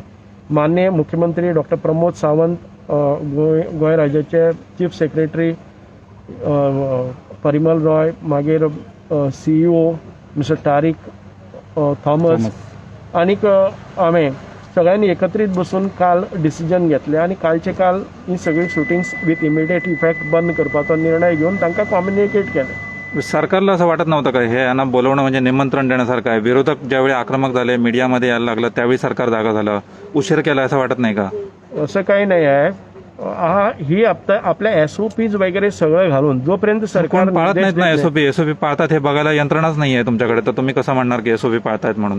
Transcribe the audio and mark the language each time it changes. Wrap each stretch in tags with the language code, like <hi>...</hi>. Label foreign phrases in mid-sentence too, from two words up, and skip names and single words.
<kok>माननीय मुख्यमंत्री डॉक्टर प्रमोद सावंत, गोंय राज्याचे चीफ सेक्रेटरी परिमल रॉय, मागीर CEO मिस्टर तारीक थॉमस आनीक हांवें सगळ्यांनी एकत्रीत बसून काल डिसिजन घेतलें आनी कालचे काल ही सगळी शुटिंग्स</kok> <en>with immediate effect</en> <kok>बंद करपाचो निर्णय घेवन तांकां कॉम्युनिकेट केलें.</kok> <mr>सरकारला असं वाटत नव्हतं का हे यांना बोलवणं म्हणजे निमंत्रण देण्यासारखं आहे? विरोधक ज्यावेळी आक्रमक झाले, मीडियामध्ये यायला लागलं, त्यावेळी सरकार जागा झालं, उशीर केला असं वाटत नाही का? असं काही नाही आहे. ही आपल्या SOPs वगैरे सगळं घालून जोपर्यंत सरकार पाळत नाहीत ना SOP पाळतात हे बघायला यंत्रणाच नाहीये तुमच्याकडे, तर तुम्ही कसं म्हणणार की SOP पाळतायत म्हणून?</mr>